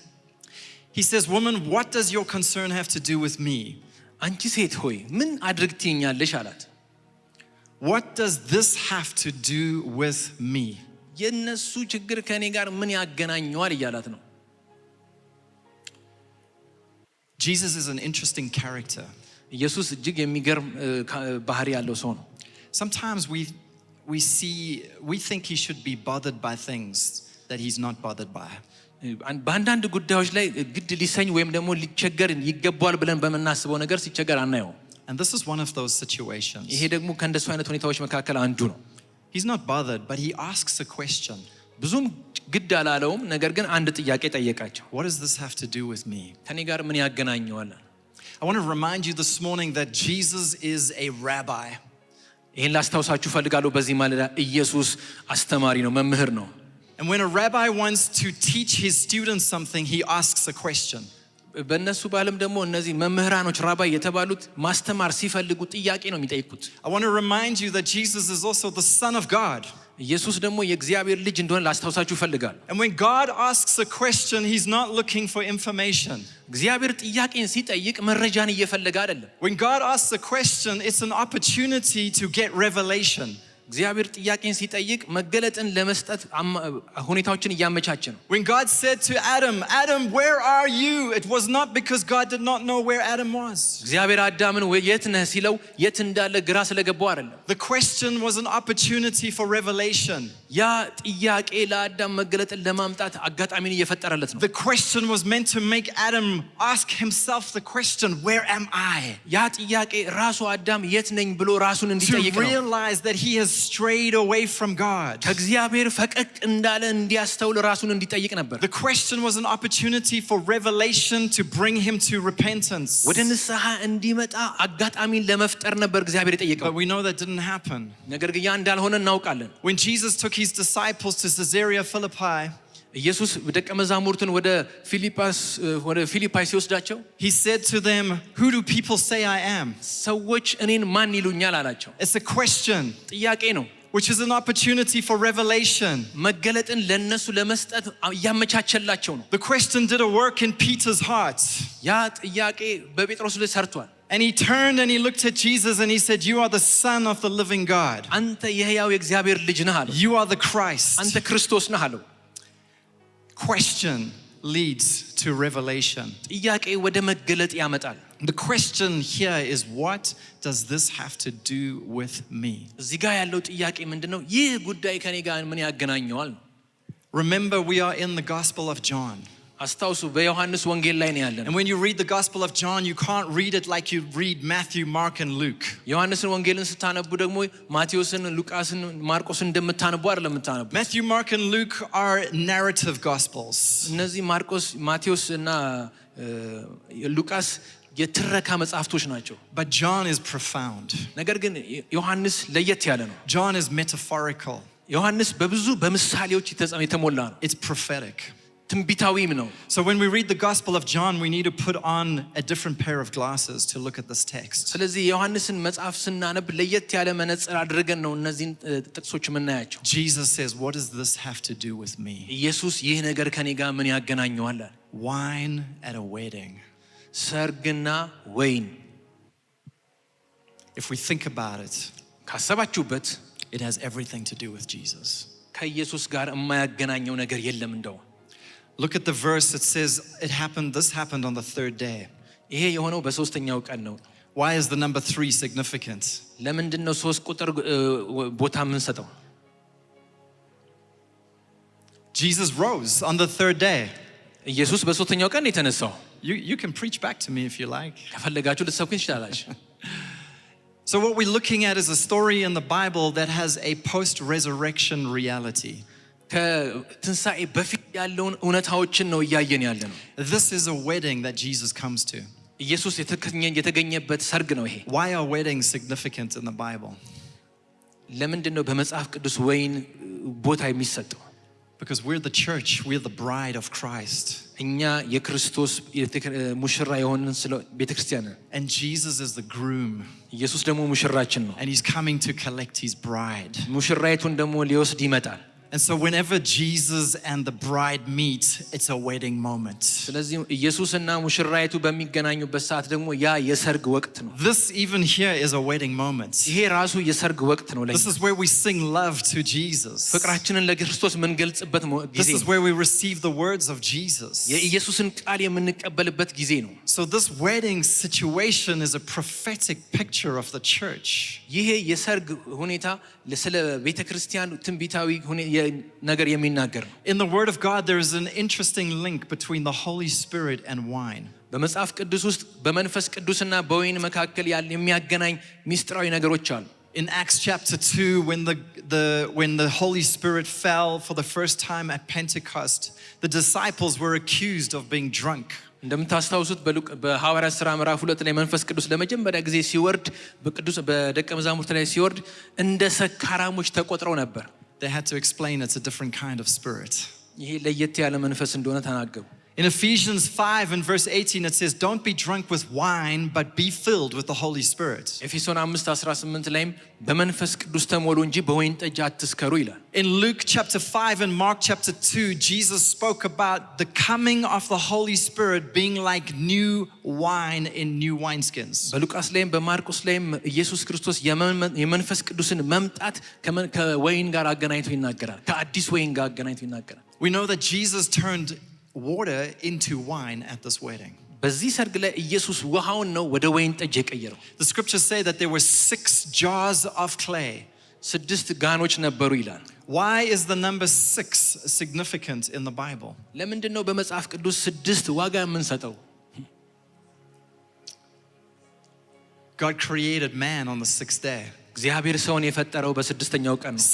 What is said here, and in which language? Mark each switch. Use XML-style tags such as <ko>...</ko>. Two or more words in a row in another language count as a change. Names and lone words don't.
<en>He says, "Woman, what does your concern have to do with me?"</en> <am>አንቺ ሴት ሆይ ምን አድርግ ትይኛለሽ አላት።</am> <en>What does this have to do with me?</en> <am>የነሱ ችግር ከኔ ጋር ምን ያገናኘዋል እያላት ነው።</am> <en>Jesus is an interesting character.</en> <am>ኢየሱስ እጅግ የሚገርም ባህሪ ያለው ሰው ነው።</am> <en>Sometimes we think he should be bothered by things that he's not bothered by.</en> <am>በአንዳንድ ጉዳዮች ላይ ግድ ሊሰኝ ወይም ደግሞ ሊቸገር ይገባዋል ብለን በመናስበው ነገር ሲቸገር አናየው።</am> <en>And this is one of those situations.</en> <am>ይሄ ደግሞ ከእንደሱ አይነት ሁኔታዎች መካከል አንዱ ነው።</am> <en>He's not bothered, but he asks a question.</en> <am>ብዙም ግድ አላለውም፣ ነገር ግን አንድ ጥያቄ ጠየቃቸው።</am> <en>What does this have to do with me?</en> <am>ከኔ ጋር ምን ያገናኘዋል?</am> <en>I want to remind you this morning that Jesus is a rabbi.</en> <am>ይሄን ላስታውሳችሁ ፈልጋለሁ። በዚህ ማለዳ ኢየሱስ አስተማሪ ነው፣ መምህር ነው።</am> <en>And when a rabbi wants to teach his students something, he asks a question.</en> <am>በእነሱ ባለም ደግሞ እነዚህ መምህራኖች ራባይ የተባሉት ማስተማር ሲፈልጉ ጥያቄ ነው የሚጠይቁት።</am> <en>I want to remind you that Jesus is also the Son of God.</en> <am>ኢየሱስ ደግሞ የእግዚአብሔር ልጅ እንደሆነ ላስታውሳችሁ ፈልጋለሁ።</am> <en>And when God asks a question, he's not looking for information.</en> <am>እግዚአብሔር ጥያቄን ሲጠይቅ መረጃን እየፈለገ አይደለም።</am> <en>When God asks a question, it's an opportunity to get revelation.</en> <am>እግዚአብሔር ጥያቄን ሲጠይቅ መገለጥን ለመስጠት ሁኔታዎችን እያመቻቸ ነው።</am> <en>When God said to Adam, "Adam, where are you?" it was not because God did not know where Adam was.</en> <am>እግዚአብሔር አዳምን የት ነህ ሲለው የት እንዳለ ግራ ስለገባው አይደለም።</am> <en>The question was an opportunity for revelation.</en> <am>ያ ጥያቄ ለአዳም መገለጥን ለማምጣት አጋጣሚን እየፈጠረለት ነው።</am> <en>The question was meant to make Adam ask himself the question, "Where am I?"</en> <am>ያ ጥያቄ ራሱ አዳም የት ነኝ ብሎ ራሱን እንዲጠይቅ</am> <en>To</en> <am>ነው።</am> <en>realize that he has strayed away from God.</en> <am>ከእግዚአብሔር ፈቀቅ እንዳለ እንዲያስተውል ራሱን እንዲጠይቅ ነበር።</am> <en>The question was an opportunity for revelation to bring him to repentance.</en> <am>ወደ ንስሐ እንዲመጣ አጋጣሚን ለመፍጠር ነበር እግዚአብሔር የጠየቀው።</am> <en>But we know that didn't happen.</en> <am>ነገር ግን ያ እንዳልሆነ እናውቃለን።</am> <en>When Jesus took his disciples to Caesarea Philippi,</en> <am>ኢየሱስ ደቀ መዛሙርቱን ወደ ፊልጵይ ሲወስዳቸው</am> <en>he said to them, "Who do people say I am?"</en> <am>ሰዎች እኔን ማን ይሉኛል አላቸው።</am> <en>It's a question,</en> <am>ጥያቄ ነው፣</am> <en>which is an opportunity for revelation.</en> <am>መገለጥን ለነሱ ለመስጠት ያመቻቸላቸው ነው።</am> <en>The question did a work in Peter's heart.</en> <am>ያ ጥያቄ በጴጥሮስ ላይ ሰርቷል።</am> <en>And he turned and he looked at Jesus and he said, "You are the Son of the living God.</en> <am>አንተ የሕያው የእግዚአብሔር ልጅ ነህ አለው።</am> <en>You are the Christ."</en> <am>አንተ ክርስቶስ ነህ አለው።</am> <en>Question leads to revelation.</en> <am>ጥያቄ ወደ መገለጥ ያመጣል።</am> <en>The question here is, what does this have to do with me?</en> <am>እዚህ ጋር ያለው ጥያቄ ምንድነው? ይህ ጉዳይ ከኔ ጋር ምን ያገናኘዋል?</am> <en>Remember, we are in the Gospel of John.</en> <am>አስታውሱ በዮሐንስ ወንጌል ላይ ነው ያለነው።</am> <en>And when you read the Gospel of John, you can't read it like you read Matthew, Mark and Luke.</en> <am>ዮሐንስን ወንጌልን ስታነቡ ደግሞ ማቴዎስን፣ ሉቃስን፣ ማርቆስን እንደምታነቡ አይደለም የምታነቡ።</am> <en>Matthew, Mark and Luke are narrative gospels.</en> <am>እነዚህ ማርቆስ፣ ማቴዎስ እና ሉቃስ የትረካ መጽሐፍቶች ናቸው።</am> <en>But John is profound.</en> <am>ነገር ግን ዮሐንስ ለየት ያለ ነው።</am> <en>John is metaphorical.</en> <am>ዮሐንስ በብዙ በምሳሌዎች የተሞላ ነው።</am> <en>It's prophetic.</en> <am>ትንቢታዊም ነው።</am> <en>So when we read the Gospel of John, we need to put on a different pair of glasses to look at this text.</en> <am>ስለዚህ የዮሐንስን መጽሐፍ ስናነብ ለየት ያለ መነጽር አድርገን ነው እነዚህን ጥቅሶች የምናያቸው።</am> <en>Jesus says, "What does this have to do with me?"</en> <am>ኢየሱስ ይህ ነገር ከኔ ጋር ምን ያገናኘዋል?</am> <en>Wine at a wedding.</en> <am>ሰርግና ወይን።</am> <en>If we think about it,</en> <am>ካሰባችሁበት</am> <en>it has everything to do with Jesus.</en> <am>ከኢየሱስ ጋር የማያገናኘው ነገር የለም እንደው።</am> <en>Look at the verse. It says this happened on the third day.</en> <am>ይሄ የሆነው በሶስተኛው ቀን ነው።</am> <en>Why is the number 3 significant?</en> <am>ለምንድን ነው 3 ቁጥር ቦታ የምንሰጠው?</am> <en>Jesus rose on the third day.</en> <am>ኢየሱስ በሶስተኛው ቀን የተነሳው።</am> <en>You can preach back to me if you like.</en> <am>ከፈለጋችሁ ልትሰብኩኝ ትችላላችሁ።</am> <en>So what we're looking at is a story in the Bible that has a post-resurrection reality.</en> <am>ከትንሣኤ በፊት ያለውን እውነታዎችን ነው እያየን ያለ ነው።</am> <en>This is a wedding that Jesus comes to.</en> <am>ኢየሱስ የተገኘበት ሰርግ ነው ይሄ።</am> <en>Why are weddings significant in the Bible?</en> <am>ለምንድን ነው በመጽሐፍ ቅዱስ ወይን ቦታ የሚሰጠው?</am> <en>Because we're the church, we're the bride of Christ.</en> <am>እኛ የክርስቶስ ሙሽራ የሆንን ስለ ቤተክርስቲያን ነን።</am> <en>And Jesus is the groom.</en> <am>ኢየሱስ ደግሞ ሙሽራችን ነው።</am> <en>And he's coming to collect his bride.</en> <am>ሙሽራይቱን ደግሞ ሊወስድ ይመጣል።</am> <en>And so whenever Jesus and the bride meet, it's a wedding moment.</en> <am>ስለዚህ ኢየሱስና ሙሽራይቱ በሚገናኙበት ሰዓት ደግሞ ያ የሰርግ ወቅት ነው።</am> <en>This even here is a wedding moment.</en> <am>ይሄ ራሱ የሰርግ ወቅት ነው።</am> <en>This is where we sing love to Jesus.</en> <am>ፍቅራችንን ለክርስቶስ የምንገልጽበት ጊዜ</am> <en>This is where we receive the words of Jesus.</en> <am>የኢየሱስን ቃል የምንቀበልበት ጊዜ ነው።</am> <en>So this wedding situation is a prophetic picture of the church.</en> <am>ይሄ የሰርግ ሁኔታ ስለ ቤተክርስቲያን ትንቢታዊ ነገር የሚናገር ነው።</am> <en>In the word of God there is an interesting link between the Holy Spirit and wine.</en> <am>በመጽሐፍ ቅዱስ ውስጥ በመንፈስ ቅዱስና በወይን መካከል የሚያገናኝ ሚስጥራዊ ነገሮች አሉ።</am> <en>In Acts chapter 2 when the Holy Spirit fell for the first time at Pentecost, the disciples were accused of being drunk.</en> <am>እንደምታስታውሱት በሐዋርያት ሥራ ምዕራፍ 2 ላይ መንፈስ ቅዱስ ለመጀመሪያ ጊዜ ሲወርድ በደቀ መዛሙርት ላይ ሲወርድ እንደ ሰካራሞች ተቆጥረው ነበር።</am> <en>They had to explain it's a different kind of spirit.</en> <am>ይሄ ለየት ያለ መንፈስ እንደሆነ ተናገሩ።</am> <en>In Ephesians 5 and verse 18 it says, "Don't be drunk with wine, but be filled with the Holy Spirit."</en> <am>ኤፌሶን 5:18 ላይም በመንፈስ ቅዱስ ተሞሉ እንጂ በወይን ጠጅ አትስከሩ ይላል።</am> <en>In Luke chapter 5 and Mark chapter 2, Jesus spoke about the coming of the Holy Spirit being like new wine in new wineskins.</en> <am>በሉቃስ ላይም በማርቆስ ላይም ኢየሱስ ክርስቶስ የመንፈስ ቅዱስን መምጣት ከወይን ጋር አገናኝቶ ይናገራል። ከአዲስ ወይን ጋር አገናኝቶ ይናገራል።</am> <en>We know that Jesus turned water into wine at this wedding.</en> <am>በዚህ ሰርግ ላይ ኢየሱስ ውሃውን ነው ወደ ወይን ጠጅ የቀየረው።</am> <en>The scriptures say that there were 6 jars of clay.</en> <am>6 ጋኖች ነበሩ ይላል።</am> <en>Why is the number 6 significant in the Bible?</en> <am>ለምንድን ነው በመጽሐፍ ቅዱስ 6 ዋጋ የምንሰጠው?</am> <en>God created man on the 6th day.</en> <am>እግዚአብሔር ሰውን የፈጠረው በስድስተኛው ቀን ነው።</am>